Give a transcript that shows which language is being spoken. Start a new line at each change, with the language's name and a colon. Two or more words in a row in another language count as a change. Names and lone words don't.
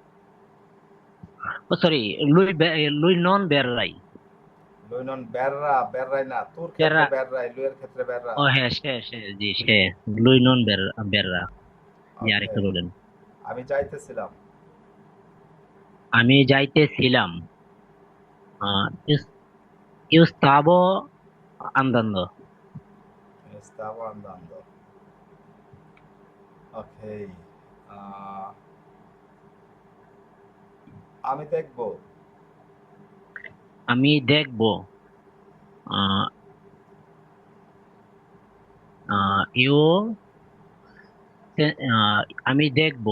Italian: ও সরি, lui non berrai. lui non berrà, berrai
Bangla: না, তোর ক্ষেত্রে বেররা। বেররাই, লুইয়ের ক্ষেত্রে বেররা। ও হ্যাঁ, সে সে জি সে।
Italian: lui non berrà.
Bangla: জি, ওকে, আরেকটা বলেন। আমি যাইতেছিলাম। আমি যাইতেছিলাম।
Italian: Io stavo andando. Stavo andando.
Bangla: ওকে, আমি দেখবো। আমি দেখবো। আহ, io আমি দেখবো।